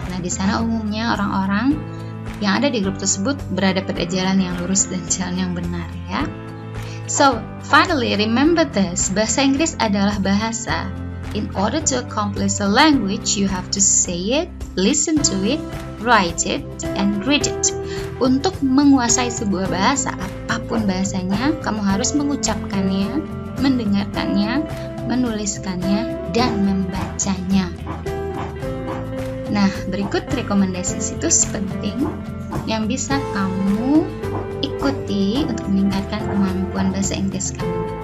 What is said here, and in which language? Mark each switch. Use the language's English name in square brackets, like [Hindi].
[Indonesian] Nah, di sana umumnya orang-orang yang ada di grup tersebut berada pada jalan yang lurus dan jalan yang benar ya. [English] So, finally remember this, [Indonesian] bahasa Inggris adalah bahasa. [English] In order to accomplish a language, you have to say it, listen to it, write it, and read it. [Indonesian] Untuk menguasai sebuah bahasa, apapun bahasanya, kamu harus mengucapkannya, mendengarkannya, menuliskannya, dan membacanya. Nah, berikut rekomendasi situs penting yang bisa kamu ikuti untuk meningkatkan kemampuan bahasa Inggris kamu.